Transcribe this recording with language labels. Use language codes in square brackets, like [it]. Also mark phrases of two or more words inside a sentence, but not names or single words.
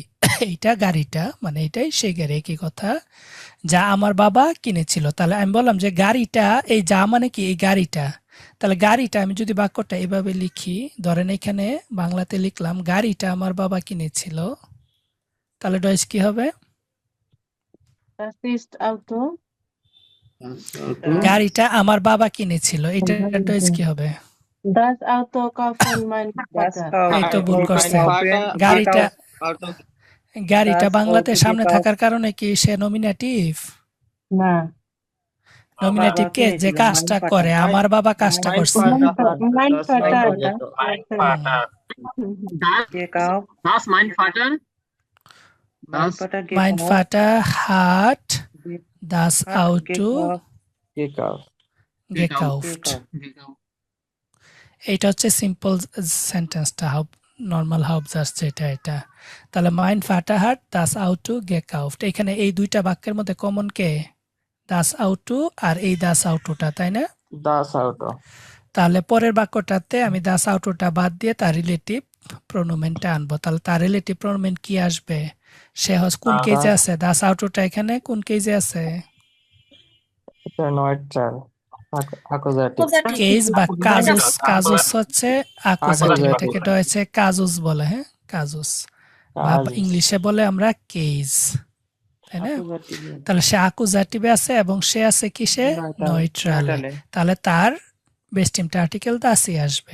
[bn] এইটা গাড়িটা মানে এটাই সেই গাড়ি, একই কথা, যা আমার বাবা কিনেছিল। তাহলে আমি বললাম যে গাড়িটা, এই যা মানে কি, এই গাড়িটা। তাহলে গাড়িটা আমি যদি বাক্যটা এভাবে লিখি, ধরেন এখানে বাংলাতে লিখলাম গাড়িটা আমার বাবা কিনেছিল, তাহলে ডয়েজ কি হবে? [de] Das ist Auto. Das Auto. [bn] গাড়িটা আমার বাবা কিনেছিল, এটা ডয়েজ কি হবে? [de] Das Auto kaufen mein Vater. [bn] এই তো ভুল করছেন। গাড়িটা গাড়িটা বাংলাতে সামনে থাকার কারণে কি সে নমিনেটিভ? না। নমিনেটিভ কে যে কাজটা করে, আমার বাবা কাজটা করছে। [de] Mein Vater. Das mein Vater. Das Mein Vater hat das Auto Gekauft. gekauft. [bn] এটা হচ্ছে [en] simple sentence, [bn] নর্মাল হাউবজার্স যেটা এটা। তাহলে [de] mein Vater hat das Auto gekauft, [bn] এখানে এই দুইটা বাক্যের মধ্যে কমন কে? [de] das Auto [bn] আর এই [de] das Auto, [bn] তাই না? [de] Das Auto. [bn] তাহলে পরের বাক্যটাতে আমি [de] das Auto [bn] বাদ দিয়ে তার রিলেটিভ প্রোনোমেনটা আনবো। তাহলে তার রিলেটিভ প্রোনোমেন কি আসবে? সে হচ্ছে কোন কেজে আছে? [de] das Auto [bn] এখানে কোন কেজে আছে? [en] এটা neutral. Accusative. [bn] কেজ বা কাজুস, কাজুস হচ্ছে আকুজাটিভ, এটাকে হচ্ছে কাজুস বলে। হ্যাঁ, কাজুস বা ইংলিশে বলে আমরা কেজ, তাই না? তাহলে সে আকুজাটিভে আছে এবং সে আছে কিসে? নয়ট্রালে। তাহলে তার বেস্ট টিমটা আর্টিকেল দাসই আসবে।